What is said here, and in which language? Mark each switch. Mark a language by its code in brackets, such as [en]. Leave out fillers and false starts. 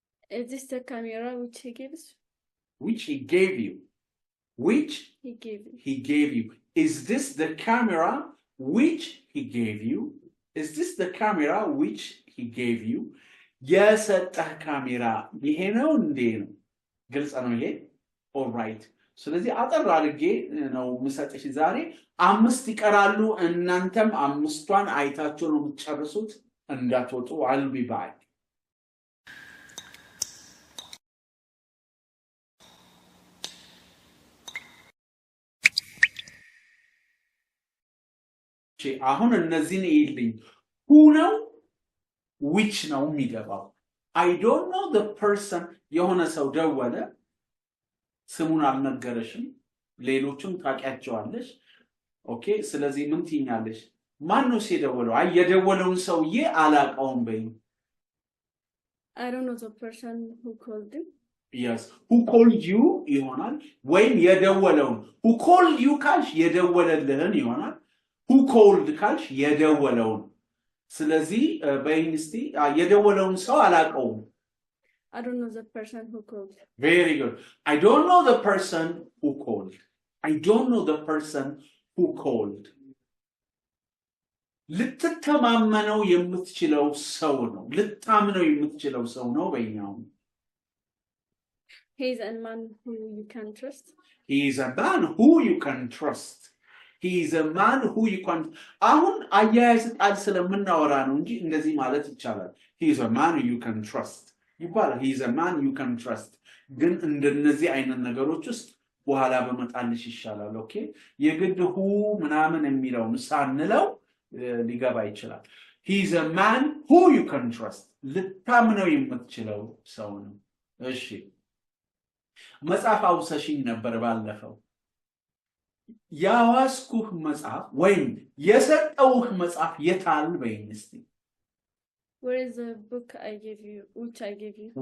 [en] Is this the camera which he gave us? Which he gave you? Which he gave you? He gave you. Is this the camera which he gave you? Is this the camera which he gave you? [am] የሰጠህ ካሜራ ይሄ ነው እንዴ ነው ግልጽ ነው ይሄ [en] all right [am] ስለዚህ አጠር አድርጌ ነው ምሰጥሽ ዛሬ አምስት ይቀራሉ እናንተም አምስቷን አይታችሁ ነው የምትጨርሱት እንዳትወጡ [en] I'll be back [am] አሁን እነዚህን ይልኝ who ነው which ነው የሚገባው [en] I don't know the person [am] የሆነ ሰው ደወለ ስሙን አልነገረሽም ሌሎችም ታውቂያቸዋለሽ ኦኬ ስለዚህ ምን ትይኛለሽ ማን ነው ሲደወለው አይ የደወለውን ሰውዬ አላውቀውም በይ [en] I don't know the person who called him Yes who called you [am] ይሆናል ወይም የደወለውን [en] who called you [am] ካልሽ የደወለልህን ይሆናል [en] who called [am] ካልሽ የደወለውን ስለዚህ በኢንስቲ የደወለውን ሰው አላውቀውም [en] I don't know the person who called Very good I don't know the person who called I don't know the person who called [am] ልትተማመነው የምትችለው ሰው ነው ልታምነው የምትችለው ሰው ነው በእኛው [en] He is a man who you can trust He is a man who you can trust He is a man who you can [am] አሁን አያያዝ ቃል ስለምናወራ ነው እንጂ እንደዚህ ማለት ይቻላል [en] He is a man who you can trust [am] ይባላል [en] He is a man you can trust [am] ግን እንደነዚህ አይነት ነገሮች ውስጥ በኋላ በመጣልሽ ይሻላል ኦኬ የግድ ሁ ምናምን የሚለው ሳንለው ሊገባ ይችላል [en] He is a man who you can trust [am] ልታምነው የምትችለው ሰው ነው እሺ መጽሐፍ አውሰሽኝ ነበር ባለፈው ያዋስኩህ መጽሐፍ ወይም የሰጠውህ መጽሐፍ የታል በይንስቲ [en] Where is the book I gave you which I gave you